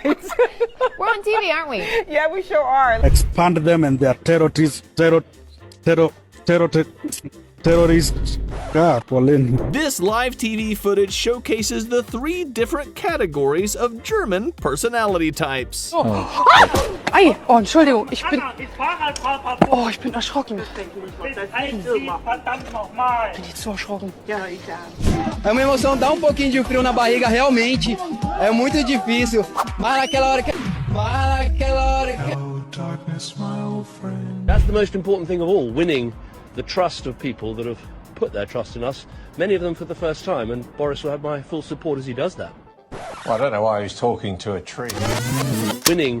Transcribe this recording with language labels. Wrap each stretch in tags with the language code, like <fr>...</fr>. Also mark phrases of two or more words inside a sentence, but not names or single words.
<en>We're on TV, aren't we? Yeah, we sure are. Expand them and their terrorists. This live TV footage showcases the 3 different categories of German personality types.</en> <de>Ei, oh, Entschuldigung, ich bin erschrocken. Bin jetzt so erschrocken.</de> <pt>É uma emoção, dá pouquinho de frio na barriga, realmente. É muito difícil. Mas naquela hora que...</pt> <en>That's the most important thing of all, winning the trust of people that have put their trust in us, many of them for the first time, and Boris will have my full support as he does that. Well, I don't know why he's talking to a tree. Winning.</en>